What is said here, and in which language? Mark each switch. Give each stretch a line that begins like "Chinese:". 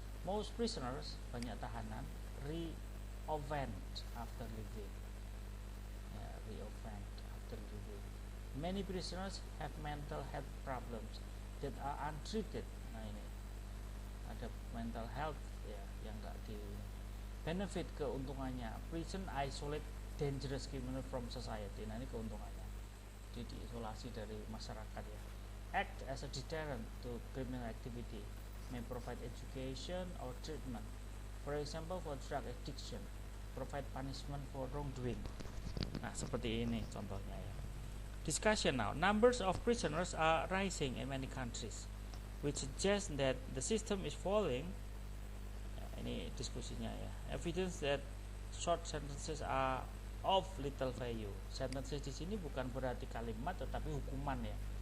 English: Most prisoners,
Indonesian: banyak tahanan,
English: re-offend after leaving. Ya, re-offend after leaving. Many prisoners have mental health problems that are untreated.
Indonesian: Nah ini ada mental health ya yang enggak di benefit, keuntungannya.
English: Prison isolate dangerous criminal from society.
Indonesian: Nah ini keuntungannya. Jadi diisolasi dari masyarakat ya.
English: Act as a deterrent to criminal activity. May provide education or treatment. For example, for drug addiction, provide punishment for wrongdoing.
Indonesian: Nah seperti ini contohnya ya.
English: Discussion now. Numbers of prisoners are rising in many countries, which suggests that the system is falling.
Indonesian: Ini diskusinya ya.
English: Evidence that short sentences are of little value.
Indonesian: Sentences di sini bukan berarti kalimat, tetapi hukuman ya.